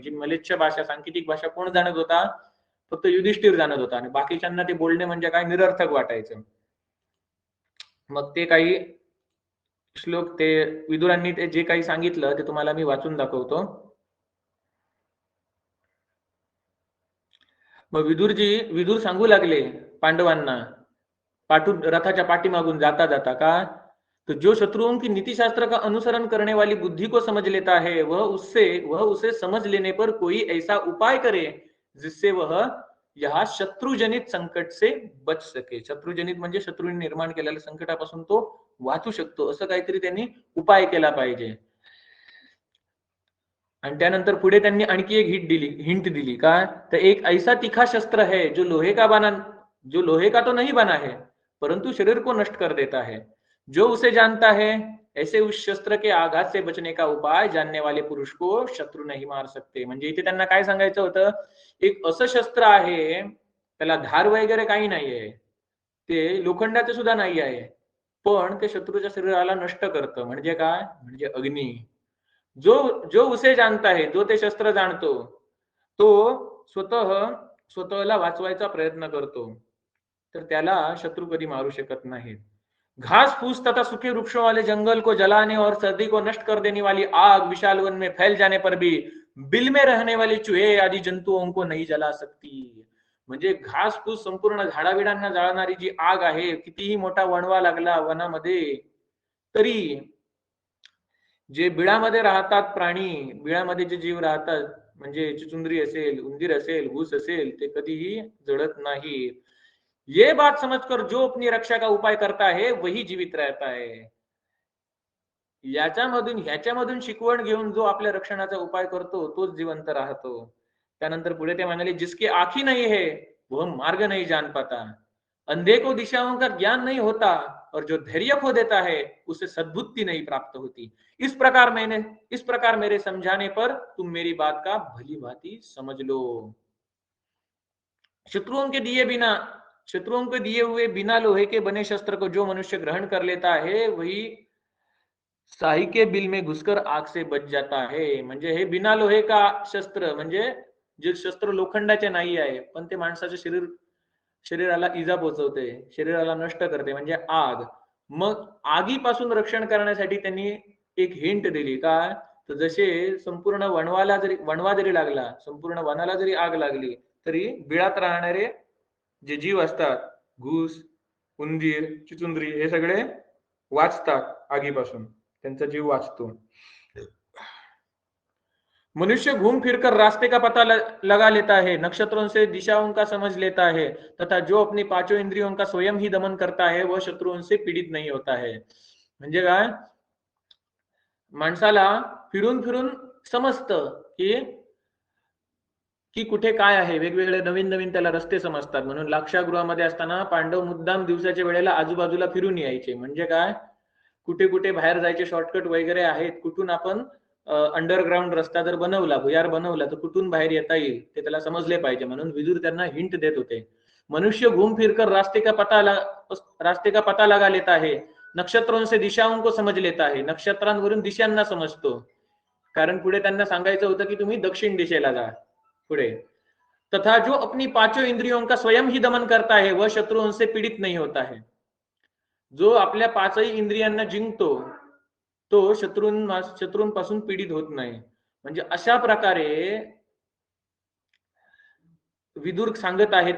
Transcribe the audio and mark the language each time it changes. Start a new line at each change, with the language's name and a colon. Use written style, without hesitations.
Marathi: जी मलेच्छ भाषा, सांकेतिक भाषा कोण जाणत होता, फक्त युधिष्ठिर जाणत होता, आणि बाकीच्यांना ते बोलणे म्हणजे काय निरर्थक वाटायचं. मग ते काही श्लोक, ते विदुरांनी ते जे काही सांगितलं ते तुम्हाला मी वाचून दाखवतो. मग विदुर सांगू लागले पांडवांना, रथाच्या पाठीमागून जाता जाता, का
Hindi: तो जो शत्रुओं की नीति शास्त्र का अनुसरण करने वाली बुद्धि को समझ लेता है, वह उसे समझ लेने पर कोई ऐसा उपाय करे जिससे वह या शत्रुजनित संकट से बच सके. शत्रुजनित म्हणजे शत्रूने निर्माण केलेल्या संकटापासून तो वाचू शकतो, असं काहीतरी त्यांनी उपाय केला पाहिजे.
Marathi: आणि त्यानंतर पुढे त्यांनी आणखी एक हिंट दिली, का तर एक
Hindi: ऐसा तीखा शस्त्र है जो लोहे का तो नहीं बना है परंतु शरीर को नष्ट कर देता है, जो उसे जानता है ऐसे उस शस्त्र के आघात से बचने का उपाय जानने वाले पुरुष को शत्रु नहीं मार सकते.
Marathi: म्हणजे इथे त्यांना काय सांगायचं होतं, एक असं शस्त्र आहे त्याला धार वगैरे काही नाहीये, ते लोखंडाचे सुद्धा नाही आहे, पण ते शत्रूच्या शरीराला नष्ट करतं. म्हणजे काय, म्हणजे अग्नी.
Hindi: जो जो उसे जानता है,
Marathi: जो ते शस्त्र जाणतो, तो स्वतःला वाचवायचा प्रयत्न करतो, तर त्याला शत्रु कधी मारू शकत नाही.
Hindi: घास फूस तथा सूखे वृक्षों वाले जंगल को जलाने और सर्दी को नष्ट कर देने वाली आग विशाल वन में फैल जाने पर भी बिल में रहने वाले चूहे आदि जंतुओं को नहीं जला सकती.
Marathi: म्हणजे घास फूस संपूर्ण झाडाबिडांना जाळणारी जी आग आहे, कितीही मोठा वणवा लागला वनामध्ये तरी जे बिळामध्ये राहतात प्राणी, बिळामध्ये जे जीव राहतात, म्हणजे चुचुंदरी असेल, उंदीर असेल, घूस असेल, ते कधीही जळत नाही.
Hindi: ये बात समझकर जो अपनी रक्षा का उपाय करता है वही जीवित रहता है.
Marathi: ह्याच्यामधून शिकवण घेऊन जो आपल्या रक्षणाचा उपाय करतो तोच जिवंत राहतो. त्यानंतर पुढे ते म्हणाले,
Hindi: जिसकी आंखी नहीं है वह मार्ग नहीं जान पाता, अंधे को दिशाओं का ज्ञान नहीं होता और जो धैर्य खो देता है उसे सद्बुद्धि नहीं प्राप्त होती. इस प्रकार मेरे समझाने पर तुम मेरी बात का भली भांति समझ लो. शत्रुओं के दिए हुए बिना लोहे के बने शस्त्र को जो मनुष्य ग्रहण कर लेता है वही साही के बिल में घुसकर आग से बच जाता है,
Marathi: म्हणजे हे
Hindi: बिना लोहे का शस्त्र,
Marathi: म्हणजे जे शस्त्र लोखंडाचे नाही आहे पण ते माणसाच्या शरीराला इजा पोहोचवते, शरीराला नष्ट करते, म्हणजे आग. मग आगीपासून रक्षण करण्यासाठी त्यांनी एक हिंट दिली. काय? तर जसे संपूर्ण वणवा जरी लागला, संपूर्ण वनाला जरी आग लागली, तरी बिळात राहणारे जे जीव असतात, घूस, उंदीर, चिचुंदरी, हे सगळे वाचतात आगीपासून, त्यांचा जीव वाचतो.
Hindi: मनुष्य घूम फिरकर रास्ते का पता लगा लेता है, नक्षत्रों से दिशाओं का समझ लेता है, तथा जो अपनी पांचों इंद्रियों का स्वयं ही दमन करता है वह शत्रुओं से पीडित नहीं होता है.
Marathi: म्हणजे काय? माणसाला फिरून फिरून समजतं की की कुठे काय आहे, वेगवेगळे नवीन नवीन त्याला रस्ते समजतात. म्हणून लाक्षागृहामध्ये असताना पांडव मुद्दाम दिवसाच्या वेळेला आजूबाजूला फिरून यायचे. म्हणजे काय? कुठे कुठे बाहेर जायचे शॉर्टकट वगैरे आहेत, कुठून आपण अंडरग्राउंड रस्ता जर बनवला, भुयार बनवला, तर कुठून बाहेर येता येईल ते त्याला समजले पाहिजे. म्हणून विदुर त्यांना हिंट देत होते.
Hindi: मनुष्य घूम फिरकर रास्ते का पता लगा लेता है, नक्षत्रों से दिशाओं को समझ लेता है,
Marathi: नक्षत्रांवरून दिशांना समजतो. कारण पुढे त्यांना सांगायचं होतं की तुम्ही दक्षिण दिशेला जा पुढे.
Hindi: तथा जो अपनी पांचों इंद्रियों का स्वयं ही दमन करता है वह शत्रुओं से पीडित नहीं होता है.
Marathi: जो आपल्या पाचही इंद्रियांना जिंकतो तो शत्रूंपासून पीडित होत नाही. म्हणजे अशा प्रकारे विदुर सांगत आहेत.